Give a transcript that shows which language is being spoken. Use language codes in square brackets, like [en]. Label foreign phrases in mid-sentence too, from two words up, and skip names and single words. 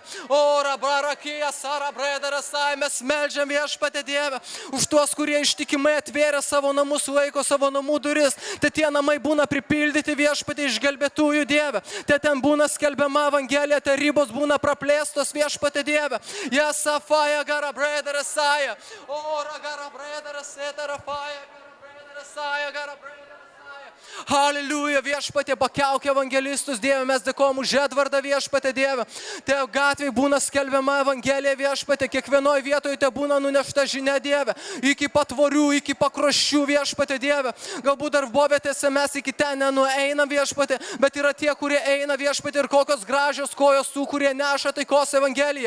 [lt] Ora, barakija, sara, bredara, saja, mes meldžiam viešpatė Dieve už tuos, kurie ištikimai atvėrė savo namus, laiko savo namų duris, tai tie namai būna pripildyti viešpatė išgelbėtųjų Dieve, tai ten būna skelbiama evangelija, tai ribos būna praplėstos viešpatė Dieve. Jesa, faja, gara, bredara, saja. Ora, gara, bredara, setara, faja, gara, bredara, saja, gara, bredara, saja. Haleliuja, viešpatie, pakelk evangelistus, Dieve, mes dėkojam už Edvardą, viešpatie, Dieve. Te gatvėje būna skelbiama evangelija, viešpatie, kiekvienoje vietoje te būna nunešta žinia, Dieve. Iki patvorių, iki pakroščių, viešpatie, Dieve. Galbūt darbovietėse mes iki ten nenueinam, viešpatie, bet yra tie, kurie eina, viešpatie, ir kokios gražios kojos tų, kurie neša taikos evangeliją.